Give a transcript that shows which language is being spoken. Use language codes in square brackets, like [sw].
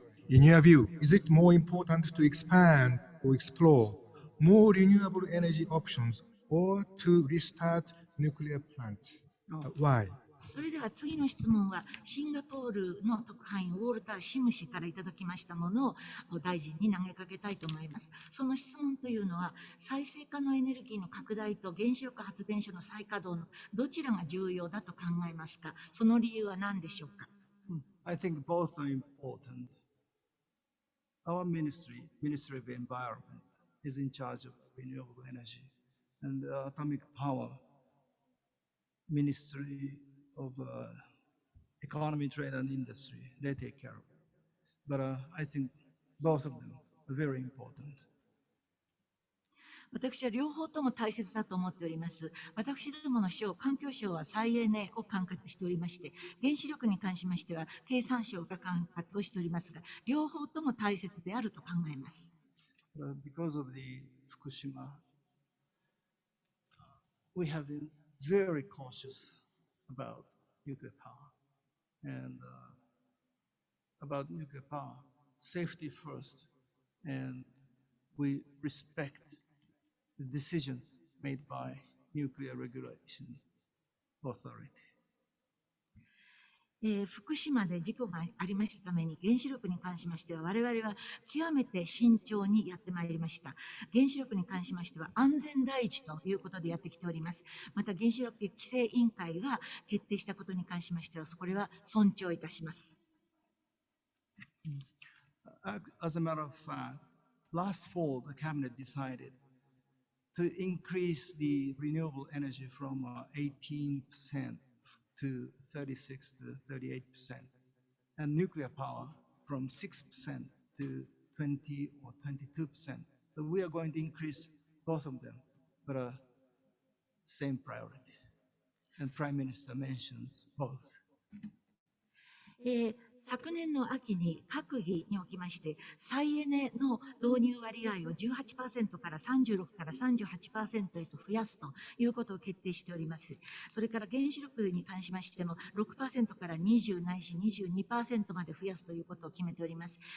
[en] In your view, is it more important to expand or explore more renewable energy options or to restart nuclear plants? Why? [ja] それでは次の質問は、シンガポールの特派員ウォルター・シム氏からいただきましたものを大臣に投げかけたいと思います。その質問というのは、再生可能エネルギーの拡大と原子力発電所の再稼働のどちらが重要だと考えますか？その理由は何でしょうか？ [en] I think both are important. Our Ministry of Environment, is in charge of renewable energy, and the Atomic Power Ministry of Economy, Trade and Industry, they take care of it. But I think both of them are very important. [ja] 私は両方とも大切だと思っております。私どもの省、環境省は再エネを管轄しておりまして、原子力に関しましては経産省が管轄をしておりますが、両方とも大切であると考えます。 [en] Because of the Fukushima, we have been very cautious about nuclear power and about nuclear power, safety first, and we respect the decisions made by Nuclear Regulation Authority. [ja] 福島で事故がありましたために、原子力に関しましては、我々は極めて慎重にやってまいりました。原子力に関しましては、安全第一ということでやってきております。また、原子力規制委員会が決定したことに関しましては、これは尊重いたします。 [en] As a matter of fact, last fall, the cabinet decided to increase the renewable energy from 18% to 36 to 38%, and nuclear power from 6% to 20 or 22%. So we are going to increase both of them, but same priority. And Prime Minister mentions both. [ja] 昨年の秋に閣議におきまして、再エネの導入割合を 18% から36から 38% へと増やすということを決定しております。それから原子力に関しましても 6% から20ないし 22% まで増やすということを決めております。